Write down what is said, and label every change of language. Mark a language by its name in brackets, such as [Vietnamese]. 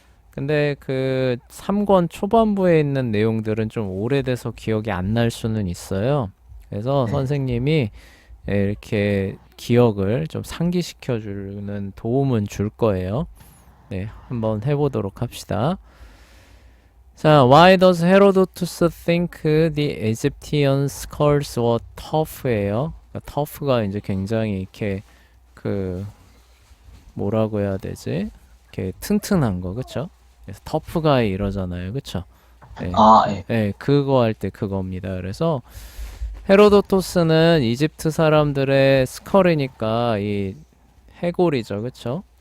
[Korean] 근데 그 3권 초반부에 있는 내용들은 좀 오래돼서 기억이 안 날 수는 있어요. 그래서 네. 선생님이 이렇게 기억을 좀 상기시켜주는 도움은 줄 거예요. 네, 한번 해보도록 합시다. [English] 자, why does Herodotus think the Egyptian skulls were tough예요? [Korean] 그러니까 tough가 이제 굉장히 이렇게 그 뭐라고 해야 되지? 이렇게 튼튼한 거, 그쵸? 그래서 터프가이 이러잖아요, 그쵸? 네, 아, 예. 네, 그거 할 때 그겁니다. 그래서 헤로도토스는 이집트 사람들의 스컬이니까 이 해골이죠, 그쵸?